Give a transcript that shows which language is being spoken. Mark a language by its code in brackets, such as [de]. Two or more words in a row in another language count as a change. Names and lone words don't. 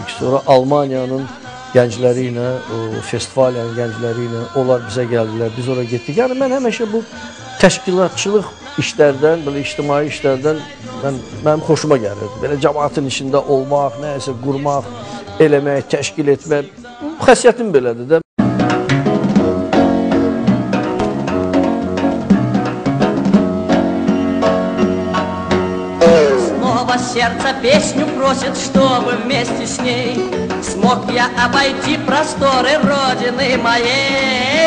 [az] Sonra Almaniyanın gəncləri ilə, Festivalyanın gəncləri ilə onlar bizə gəldilər, biz oraya getdik. Yəni mən həmişə bu təşkilatçılıq işlərdən, belə ictimai işlərdən mənim xoşuma gəlirdi. Belə cəmaatın içində olmaq, nəyisə qurmaq, eləmək, təşkil etmək, xəssiyyətim belədir də. [ru] Сердце песню просит, чтобы вместе с ней смог я обойти просторы родины моей.